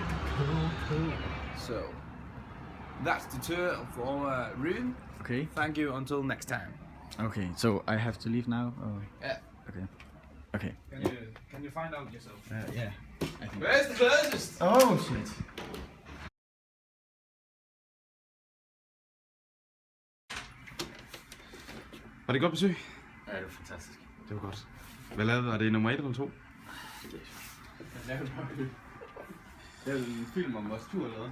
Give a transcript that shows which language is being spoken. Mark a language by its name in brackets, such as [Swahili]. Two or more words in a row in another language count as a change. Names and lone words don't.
[English] Cool. So, that's the tour of our room. Okay. Thank you until next time. Okay. So I have to leave now. Oh. Yeah. Okay. Okay. Can you find out yourself? Yeah. I think. Where's the closest? Oh shit. [Danish] Var det et godt besøg? Ja, det er fantastisk. Det var godt. Hvad lavede du? Var det nummer 1 eller 2? Det er en film om vores tur, eller hvad?